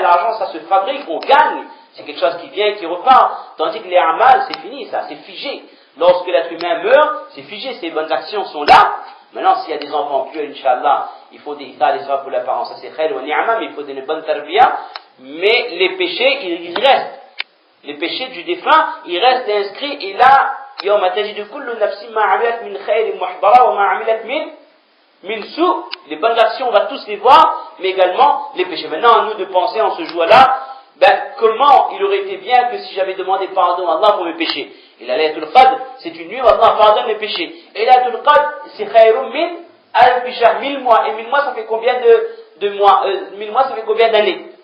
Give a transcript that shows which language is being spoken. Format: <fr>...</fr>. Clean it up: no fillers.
<fr>L'argent, ça se fabrique, on gagne. C'est quelque chose qui vient et qui repart. Tandis que les amal, c'est fini, ça, c'est figé. Lorsque l'être humain meurt, c'est figé, ses bonnes actions sont là. Maintenant, s'il y a des enfants pieux, Inch'Allah, il faut des iftar, pour les parents, ça c'est</fr> <ar>khayr wa ni'ama,</ar> <fr>mais il faut des bonnes tarbiyas. Mais les péchés, ils restent. Les péchés du défunt, ils restent inscrits, et là,</fr> <ar>يوم تجد كل نفس ما عملت من خير محضرة وما عملت من سوء.</ar> <fr>Les bonnes actions, on va tous les voir, mais également les péchés. Maintenant, à nous de penser en ce jour-là, comment il aurait été bien que si j'avais demandé pardon à Allah pour mes péchés. Et la Laylatul Qadr, c'est une nuit où Allah pardonne mes péchés. Et la Laylatul Qadr, c'est</fr> <ar>khayrum min al-bishar,</ar> <fr>1000 mois. Et 1000 mois, ça fait combien de mois 1000 mois, ça fait combien d'années?</fr>